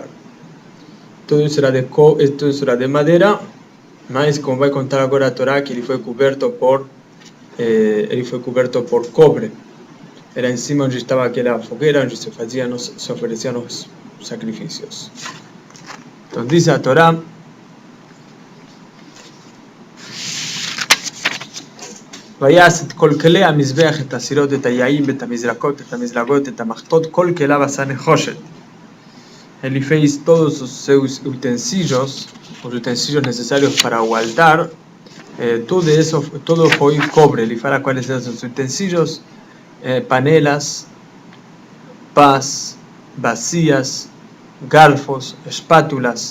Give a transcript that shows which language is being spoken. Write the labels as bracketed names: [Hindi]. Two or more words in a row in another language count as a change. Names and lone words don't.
[Portuguese] Tudo isso era de madeira, mas como vai contar agora a Torá, que ele foi coberto por cobre. Era em cima onde estava aquela fogueira, onde se ofereciam os sacrifícios. Então diz a Torá: [Hebrew] ויעש את כל כלי המזבח, את הסירות, את היעים, את המזרקות, את המזלגות, את המחטות, כל כליו עשה נחושת. [Portuguese] Ele fez todos os seus utensílios, os utensílios necessários para o altar, tudo foi cobre. Ele fala quais são os utensílios: panelas, pás, bacias, garfos, espátulas.